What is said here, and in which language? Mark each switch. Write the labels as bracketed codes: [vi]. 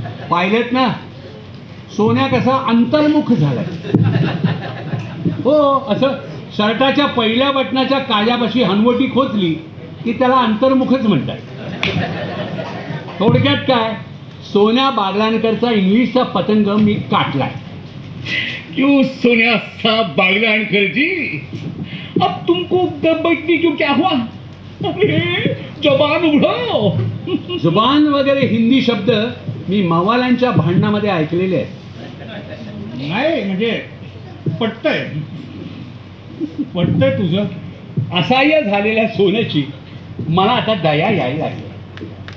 [mr] पाहिलेत ना, सोन्या कसा अंतर्मुख झालाय. हो, असं शर्टाच्या पहिल्या बटनाच्या काळ्यापाशी हनवटी खोचली की त्याला अंतर्मुखच म्हणतात. थोडक्यात काय, सोन्या बागलाणकरचा इंग्लिशचा पतंग मी काटलाय. [hi] क्यों सोनिया साहब बागलाणकर जी, अब तुमको बैठने क्यों क्या हुआ? अरे जबान उघडो. [mr] जुबान वगैरे हिंदी शब्द मी मवाल्यांच्या भांडणामध्ये ऐकलेले आहेत. नाही म्हणजे पटतंय तुझं. असहाय्य झालेल्या सोन्याची मला आता दया यायला लागली.